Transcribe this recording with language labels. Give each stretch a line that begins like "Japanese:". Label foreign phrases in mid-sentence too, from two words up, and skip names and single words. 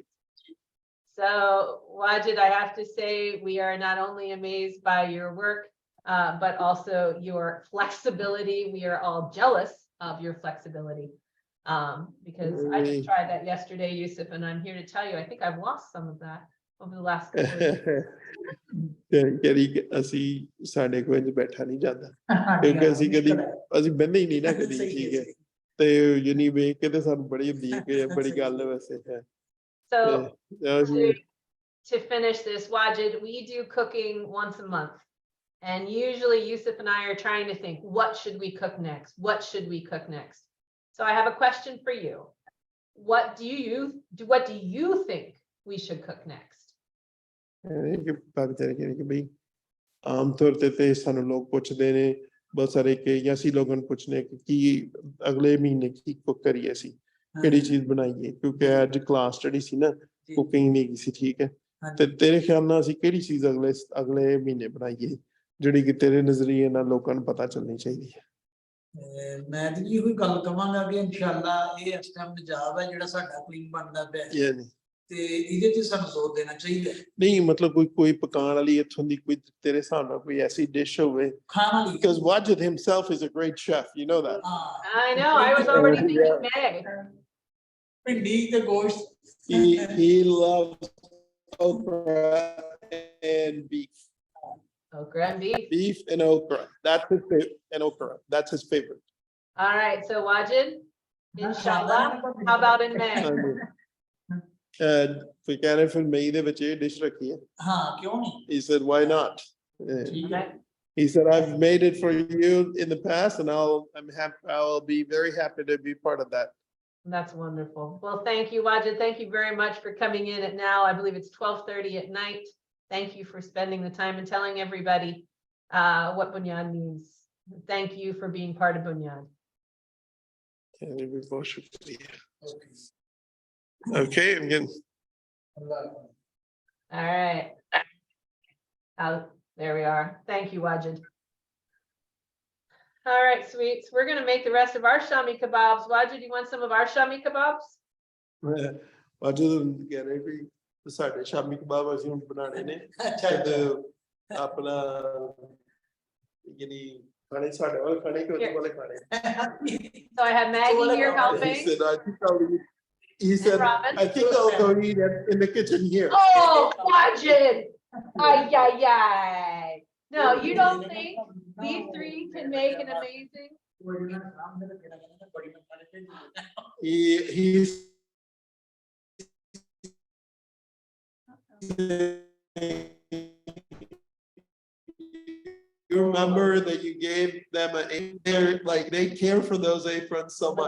English: So Wajid, I have to say, we are not only amazed by your work, but also your flexibility. We are all jealous of your flexibility. Because I just tried that yesterday, Yusuf, and I'm here to tell you, I think I've lost some of that over the last couple of years.
Punjabi: ਕਰੀ ਅਸੀਂ ਸਾਡੇ ਕੋਲ ਇੰਜ ਬੈਠਾ ਨਹੀਂ ਜਾਂਦਾ ਕਿਉਂਕਿ ਅਸੀਂ ਕਦੀ ਅਸੀਂ ਬੰਦੇ ਹੀ ਨਹੀਂ ਨਾ ਕਦੀ ਠੀਕ ਹੈ ਤੇ ਯਾਨੀ ਵੇਖ ਕੇ ਤੇ ਸਾਨੂੰ ਬੜੀ ਹੁੰਦੀ ਹੈ ਕਿ ਬੜੀ ਗੱਲ ਹੈ ਵੈਸੇ ਹੈ
English: So
Punjabi: ਅਸੀਂ
English: to finish this, Wajid, we do cooking once a month. And usually Yusuf and I are trying to think, what should we cook next? What should we cook next? So I have a question for you. What do you think we should cook next?
Punjabi: ਕਿ ਭਾਵੇਂ ਕਿ ਬਈ ਆਮ ਤੌਰ ਤੇ ਸਾਨੂੰ ਲੋਕ ਪੁੱਛਦੇ ਨੇ ਬਹੁਤ ਸਾਰੇ ਕਿ ਜਾਂ ਅਸੀਂ ਲੋਕਾਂ ਨੂੰ ਪੁੱਛਨੇ ਕਿ ਕੀ ਅਗਲੇ ਮਹੀਨੇ ਕੀ ਕੁੱਕ ਕਰੀਏ ਅਸੀਂ ਕਿਹੜੀ ਚੀਜ਼ ਬਣਾਈਏ ਕਿਉਂਕਿ ਅੱਜ ਕਲਾਸ ਸਟੱਡੀ ਸੀ ਨਾ ਕੁਕਿੰਗ ਨਹੀਂ ਸੀ ਠੀਕ ਹੈ ਤੇ ਤੇਰੇ ਖਿਆਲ ਨਾਲ ਅਸੀਂ ਕਿਹੜੀ ਚੀਜ਼ ਅਗਲੇ ਮਹੀਨੇ ਬਣਾਈਏ ਜਿਹੜੀ ਕਿ ਤੇਰੇ ਨਜ਼ਰੀਏ ਨਾਲ ਲੋਕਾਂ ਨੂੰ ਪਤਾ ਚੱਲਣੀ ਚਾਹੀਦੀ ਹੈ ਮੈਂ ਤੇ ਇਹੋ ਗੱਲ ਕਵਾਂਗਾ ਕਿ ਇਨਸ਼ਾਅੱਲਾ ਇਹ ਇਸ ਟਾਈਮ ਪੰਜਾਬ ਹੈ ਜਿਹੜਾ ਸਾਡਾ ਕੁਈਨ ਬਣਦਾ ਪਿਆ ਤੇ ਇਹਦੇ ਤੇ ਸਾਨੂੰ ਜ਼ੋਰ ਦੇਣਾ ਚਾਹੀਦਾ ਨਹੀਂ ਮਤਲਬ ਕੋਈ ਪਕਾਉਣ ਵਾਲੀ ਇੱਥੋਂ ਦੀ ਕੋਈ ਤੇਰੇ ਹਿਸਾਬ ਨਾਲ ਕੋਈ ਐਸੀ ਡਿਸ਼ ਹੋਵੇ ਖਾਣ ਵਾਲੀ
English: because Wajid himself is a great chef you know that I know, I was already thinking May.
Punjabi: ਭਿੰਡੀ ਤੇ ਗੋਸ਼ਤ
English: he loves okra and beef Okra and beef. beef and okra that's his favorite and okra that's his favorite All right, so Wajid, inshallah, how about in May? we can if
Punjabi: ਮਈ ਦੇ ਵਿੱਚ ਡਿਸ਼ ਰੱਖੀ ਹੈ ਹਾਂ ਕਿਉਂ ਨਹੀਂ
English: he said why not
Punjabi: ਠੀਕ ਹੈ
English: he said I've made it for you in the past and I'll be very happy to be part of that That's wonderful. Well, thank you, Wajid. Thank you very much for coming in at now. I believe it's 12:30 at night. Thank you for spending the time and telling everybody what Bunyaad means. Thank you for being part of Bunyaad. Okay, I'm getting All right. There we are. Thank you, Wajid. All right, sweets. We're going to make the rest of our Shami kebabs. Wajid, you want some of our Shami kebabs?
Punjabi: Wajid ਕਹਿ ਰਹੇ ਕਿ ਸਾਡੇ ਸ਼ਾਮੀ ਕਬਾਬ ਅਸੀਂ ਹੁਣ ਬਣਾਣੇ ਨੇ ਤੇ ਆਪਣਾ ਯਾਨੀ ਖਾਣੇ ਸਾਡੇ ਵਾਲੇ ਖਾਣੇ ਕਿ ਉਹਦੇ ਵਾਲੇ ਖਾਣੇ
English: So I have Maggie here helping. He said, I think I'll go eat in the kitchen here. Oh, Wajid! Ay, ay, ay. No, you don't think these three can make an amazing? He's you remember that you gave them like they care for those aprons so much.